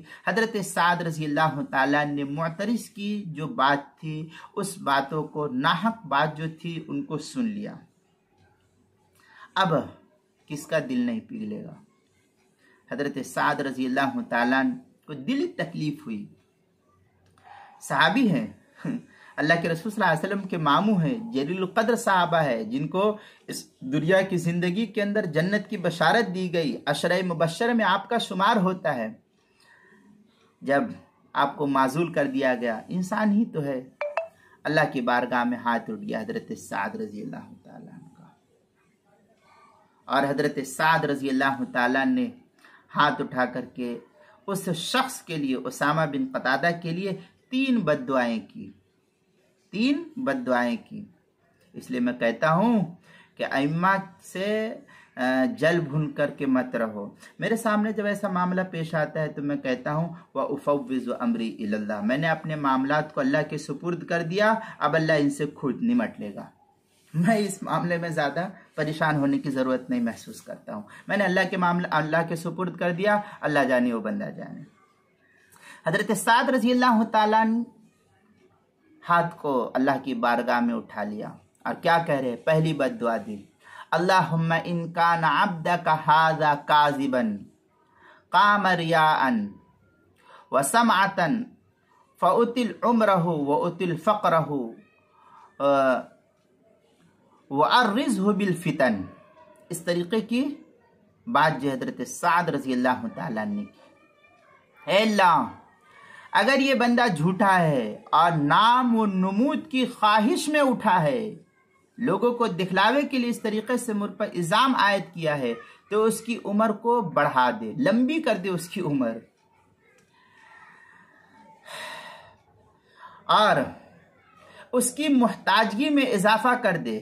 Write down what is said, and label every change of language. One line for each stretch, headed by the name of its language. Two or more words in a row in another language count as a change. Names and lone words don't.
Hindi: हजरत साद
Arabic: رضي الله تعالى
Hindi: ने मुअतरिज़ की जो बात थी, उस बातों को नाहक बात जो थी उनको सुन लिया। अब किसका दिल नहीं पिघलेगा? हजरत साद
Arabic: رضي الله تعالى
Hindi: को दिली तकलीफ हुई। सहाबी हैं, अल्लाह के रसूल
Arabic: صلى الله عليه وسلم
Hindi: के मामू हैं, जलील कद्र साहबा है, जिनको इस दुनिया की ज़िंदगी के अंदर जन्नत की बशारत दी गई, अशरे मुबश्शर में आपका शुमार होता है। जब आपको माजूल कर दिया गया, इंसान ही तो है, अल्लाह की बारगाह में हाथ उठ गया हजरत साद
Arabic: رضي الله تعالى
Hindi: का, और हजरत साद
Arabic: رضي الله تعالى
Hindi: ने हाथ उठा करके उस शख्स के लिए, उसामा बिन क़तादा के लिए 3 बद्दुआएं की। इसलिए मैं कहता हूँ कि अइम्मा से जल भुन करके मत रहो। मेरे सामने जब ऐसा मामला पेश आता है तो मैं कहता हूँ
Arabic: وأفوض أمري إلى الله,
Hindi: मैंने अपने मामलात को अल्लाह के सुपुर्द कर दिया, अब अल्लाह इनसे खुद निमट लेगा। मैं इस मामले में ज़्यादा परेशान होने की ज़रूरत नहीं महसूस करता हूँ। मैंने अल्लाह के सुपुर्द कर दिया, अल्लाह जाने वो बंदा जाने। हजरत साद
Arabic: رضي الله تعالى
Hindi: हाथ को अल्लाह की बारगाह में उठा लिया और क्या कह रहे? पहली बद्दुआ दी,
Arabic: اللهم إن كان عبدك هذا كاذبا قام رياء وسمعة فأطل عمره وأطل فقره وعرضه بالفتن.
Hindi: इस तरीके की बात जो हज़रत साद
Arabic: رضي الله تعالى
Hindi: ने की। हे अल्लाह, अगर ये बंदा झूठा है और नाम व नमूद की ख्वाहिश में उठा है, लोगों को दिखलावे के लिए इस तरीके से मुझ पर इल्ज़ाम आयद किया है, तो उसकी उम्र को बढ़ा दे, लंबी कर दे उसकी उम्र, और उसकी मुहताजगी में इजाफा कर दे।